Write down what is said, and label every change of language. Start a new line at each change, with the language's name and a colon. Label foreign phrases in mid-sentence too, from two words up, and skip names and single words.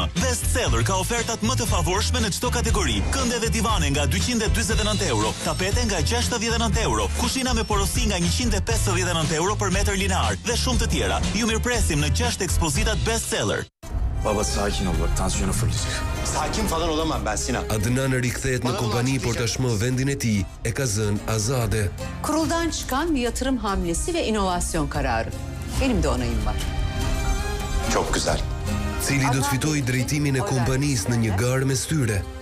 Albanian: Bestseller ka ofertat më të favorshme në çdo kategori. Kënde dhe divane nga 249 euro, tapete nga 69 euro, kushina me porosi nga 159 euro për metër linear dhe shumë të tjera. Ju mirpresim në 6 ekspozitat Bestseller.
Turkish: Baba sakin ol bak tansiyonu fırlayacak. Sakin falan olamam ben Sinan.
Albanian: Adnan rikthehet në kompani, por tashmë vendin e tij e ka zënë Azade.
Turkish: Kuruldan çıkan bir yatırım hamlesi ve inovasyon kararı. Benim de onayım var. Çok güzel.
Albanian: Cili do të fitojë drejtimin e kompanisë në një garë mes tyre.